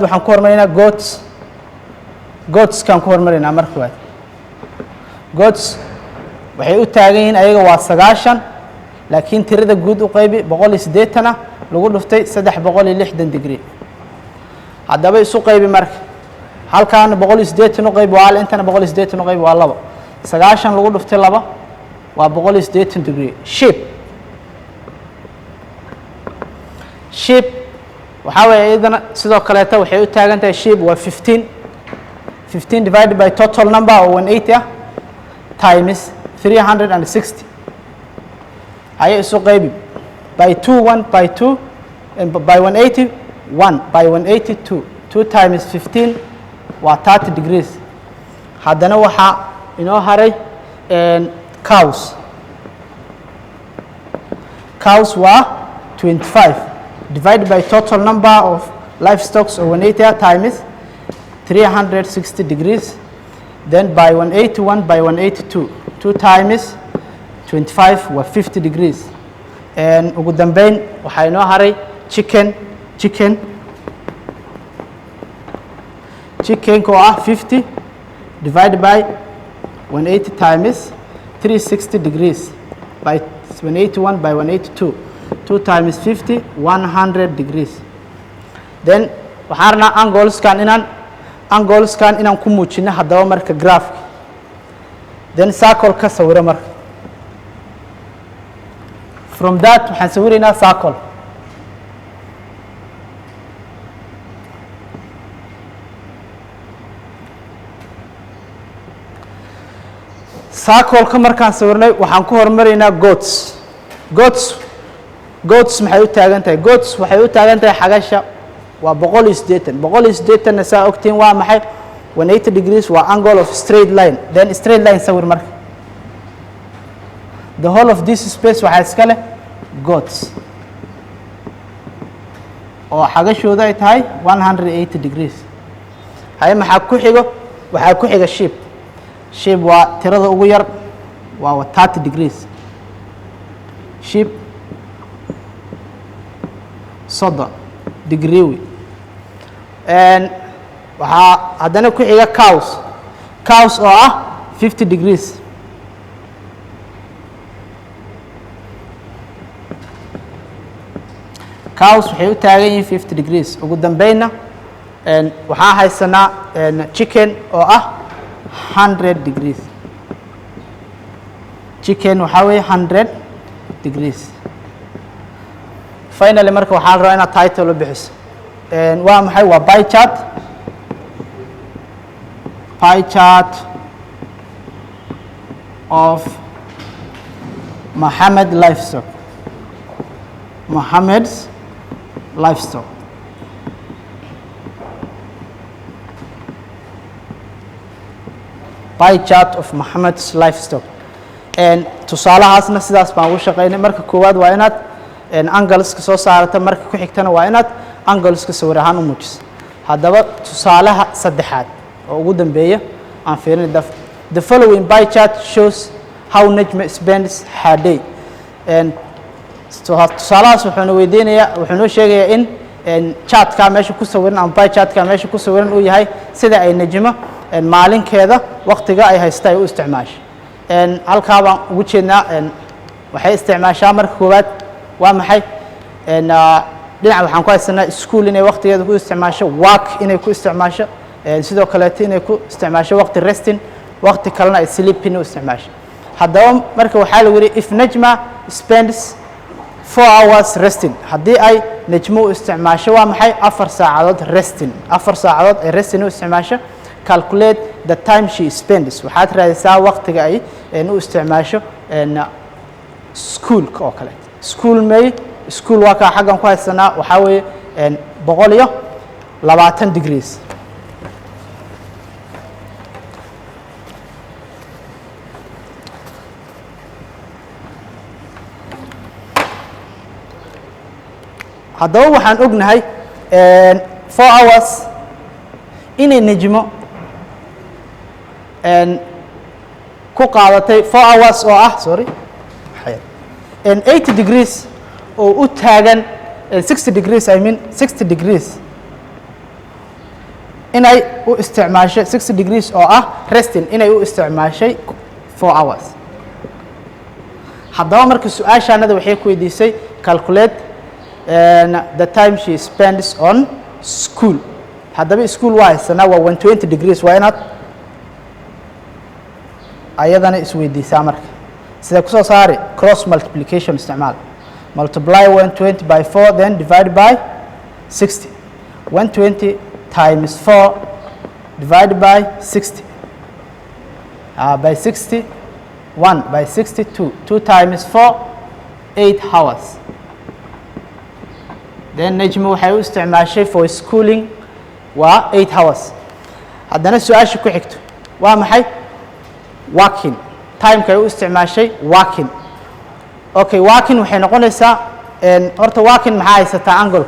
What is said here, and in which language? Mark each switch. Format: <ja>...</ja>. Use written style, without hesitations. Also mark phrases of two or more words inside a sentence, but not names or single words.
<so>waxaan ku hormaraynaa goatskaan ku hormaraynaa marka koowaad goats waxay u taagan yihiin ayaga waa 9 laakiin tirada guud u qaybi 180 lagu dhuftay 360 degree haddaba isu qaybi marka halkaan 180 u qaybi waa intana 180 u qaybi waa 2 9 lagu dhuftay 2 waa 180 degree sheep sheep waxaa weeye iyadana sidoo kaleeta waxay u taagan tahay sheep waa 15</so> <en>divided by total number</en> <so>oo 180 ah times 360 ayay isu qaybi</so> <en>by 2 1 by 2 and by 180 1 by 180 2 times 15</en> <so>waa 30 degrees haddana waxaa inoo haray</so> <en>cows waa 25 divided by total number of livestock or 180 times 360 degrees then by 181 by 182 2 times 25 waa 50 degrees</en> <so>ugu dambeyn waxaa inoo haray chickenka oo ah 50</so> <en>divided by 180 times 360 degrees by 181 by 182 2 times 50 100 degrees then</en> <so>waxaan rabnaa angleskan inaan ku muujino haddaba marka graafka then circle ka sawiro marka</so> <en>from that</en> <so>waxaan sawiraynaa circle circle-ka markaan sawirnay waxaan ku hormaraynaa goats maxay u taagan tahay goats waxay u taagan tahay xagasha waa 180 na saa ogtiin waa maxay 180 degrees waa</so> <en>angle of straight line then straight line</en> <so>sawir marka</so> <en>the whole of this space</en> <so>waxaa iska leh goats oo xagashooda ay tahay 180 degrees haye maxaa ku xigo waxaa ku xiga sheep waa tirada ugu yar waa 30 degrees sheep 30 degree waxaa haddana ku xiga cows oo ah 50 degrees cows waxay u taagan yihiin 50 degrees ugu dambeynna waxaa haysanaa chicken oo ah 100 degrees chicken waxaa weeye 100 degrees finally marka waxaa la rabaa inaad title u bixiso waa maxay waa</so> <en>pie chart of Mohammed's livestock pie chart of Mohammed's livestock</en> <so>tusaalahaasna sidaas baan ugu shaqaynay marka koowaad waa inaad angleska soo saarata marka ku xigtana waa inaad angleska sawir ahaan u muujiso haddaba tusaalaha saddexaad oo ugu dambeeya aan fiirinay</so> <en>the following pie chart shows how Najma spends her day</en> <so>tusaalahaas wuxuuna weydiinayaa wuxuunoo sheegayaa in chartka meesha ku sawiran ama pie chartka meesha ku sawiran uu yahay sida ay Najma maalinkeeda waqtiga ay haysta ay u isticmaasho halkaa baan ugu jeednaa waxay isticmaashaa marka koowaad waa maxay dhinaca waxaan ku haysanaa school inay waqtigeeda ku isticmaasho work inay ku isticmaasho sidoo kaleeto inay ku isticmaasho waqti resting waqti kalena ay sleeping u isticmaasho haddaba marka waxaa lagu yidhi</so> <en>if Najma spends 4 hours resting</en> <so>haddii ay Najma u isticmaasho waa maxay 4 saacadood resting 4 saacadood ay resting u isticmaasho</so> <en>calculate the time she spends</en> <so>waxaad raadisaa waqtiga ay u isticmaasho schoolka oo kale school waa kaa xaggan ku haysanaa waxaa weeye 120 degrees haddaba waxaan ognahay 4 hours inay Najmo ku qaadatay 4 hours oo ah 80 degrees oo u taagan 60 degrees</so> <en>I mean</en> <so>60 degrees inay u isticmaashay 60 degrees oo ah resting inay u isticmaashay 4 hours haddaba marka su-aashaanada waxay ku weydiisay</so> <en>calculate the time she spends on school</en> <so>haddaba school waa haysanaa waa 120 degrees waa inaad ayadana isweydiisaa marka sida ku soo saari</so> <en>cross multiplication</en> <so>isticmaal</so> <en>multiply 120 by 4, then divide by 60. 120 times 4 divided by 60. By 60, 1 by 62. 2 times 4, 8 hours.</en> <so>Then Najma waxay u isticmaashay</so> <en>for schooling</en> <so>waa 8 hours. haddana su-aasha ku xigto waa maxay? Working. Time-ka ay u isticmaashay working. Okay, working waxay noqonaysaa horta working maxaa haysataa angle-ka?</so>